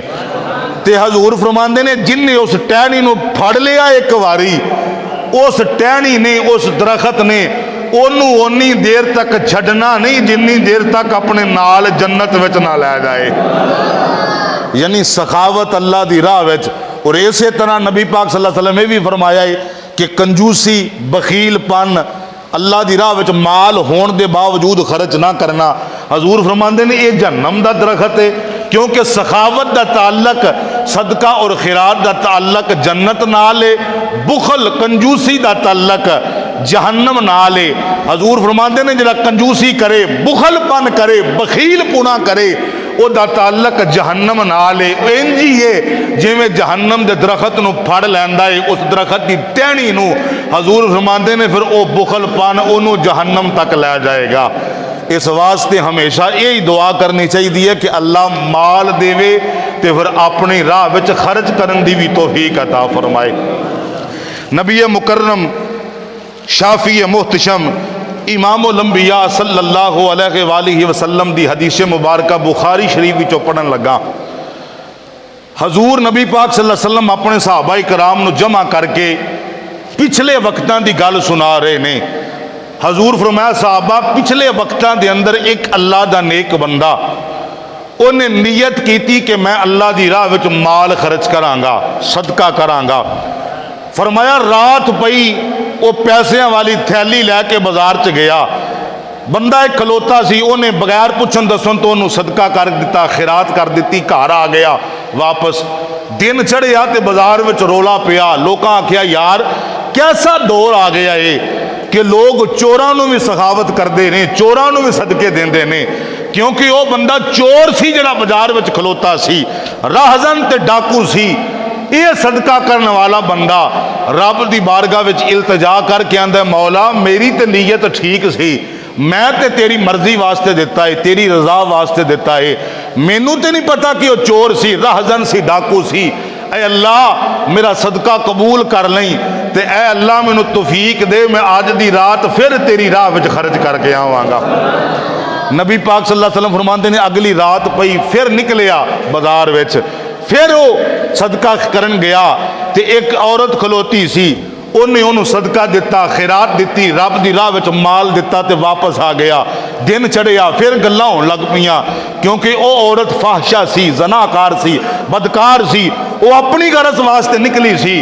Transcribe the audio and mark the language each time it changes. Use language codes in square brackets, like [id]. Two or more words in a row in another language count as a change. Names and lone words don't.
[pa] تے حضور فرماندے نے جنہیں اس ٹہنی نوں پھڑ لیا اک واری، اس ٹہنی نے اس درخت نے اونوں اونی دیر تک چھڈنا نہیں جنی دیر تک اپنے نال جنت وچ نہ لے جائے. یعنی سخاوت اللہ کی راہ وچ. [ur] اور اس طرح نبی پاک [ar] صلى الله عليه وسلم [ur] نے بھی فرمایا ہے کہ کنجوسی بخیل پن اللہ کی راہ وچ مال ہونے کے باوجود خرچ نہ کرنا، حضور فرماتے نے یہ جہنم کا درخت ہے. کیونکہ سخاوت کا تعلق صدقہ اور خیرات کا تعلق جنت نال ہے، بخل کنجوسی کا تعلق جہنم نال ہے. [pa] حضور فرماتے نے جہڑا کنجوسی کرے، بخل پن کرے، بخیل پنا کرے، اودا تعلق جہنم نال ہے. انج ہی ہے جویں جہنم کے درخت نوں پھڑ لیندا ہے اس درخت کی ٹہنی نوں، حضور فرماتے نے فیر او بخل پن اونوں جہنم تک لے جائے گا. [ur] اس واسطے ہمیشہ یہی دعا کرنی چاہیے کہ اللہ مال دیوے تو پھر اپنی راہ وچ خرچ کرن دی بھی توفیق عطا فرمائے. [pa] نبی مکرم شافع محتشم امام الانبیاء [ar] صلى الله عليه وسلم [pa] دی حدیث مبارک بخاری شریف وچوں پڑھن لگا. حضور نبی پاک [ar] صلى الله عليه وسلم [pa] اپنے صحابۂ کرام نوں جمع کر کے پچھلے وقتاں دی گل سنا رہے نے. حضور فرمایا صحابہ پچھلے وقتاں دے اندر اک اللہ دا نیک بندہ انہیں نیت کی کہ میں اللہ کی راہ وچ مال خرچ کراں گا، صدقہ کراں گا. فرمایا رات پئی او پیسوں والی تھیلی لے کے بازار چ گیا، بندہ اک کھلوتا سی، انہیں بغیر پچھن دسن تو انہوں نے صدقہ کر دتا، خیرات کر دی، گھر آ گیا واپس. دن چڑھیا تو بازار میں رولا پیا، لوکاں آکھیا یار [ur] کیسا دور آ گیا ہے کہ لوگ چوروں کو بھی سخاوت کرتے ہیں، چوروں کو بھی صدقے [pa] دیندے نے. کیونکہ وہ بندہ چور سی جہڑا بازار میں کھلوتا سی، راہزن تے ڈاکو سی. یہ صدقہ کرنے والا بندہ رب کی بارگاہ وچ التجا کر کے آندا مولا میری تو نیت ٹھیک سی، میں تو تیری مرضی واسطے دتا ہے، تیری رضا واسطے دتا ہے، مینوں تو نہیں پتا کہ وہ چور سی، راہزن سی، ڈاکو سی. اے اللہ میرا صدقہ قبول کر لئی تے اے اللہ مینوں توفیق دے، میں اج دی رات فیر تیری راہ وچ خرچ کر کے آواں گا. نبی پاک [ar] صلى الله عليه وسلم [pa] فرماتے نے اگلی رات پئی فیر نکلیا بازار وچ، فیر او صدقہ کرن گیا تے اک عورت کھلوتی سی، انہیں انہوں نے صدقہ دتا، خیرات دی، رب کی راہ میں مال دتا تو واپس آ گیا. دن چڑھیا فیر گلاں ہون لگ پئیاں، کیونکہ او عورت فاحشہ سی، زناکار سی، بدکار سی، او اپنی غرض واسطے نکلی سی.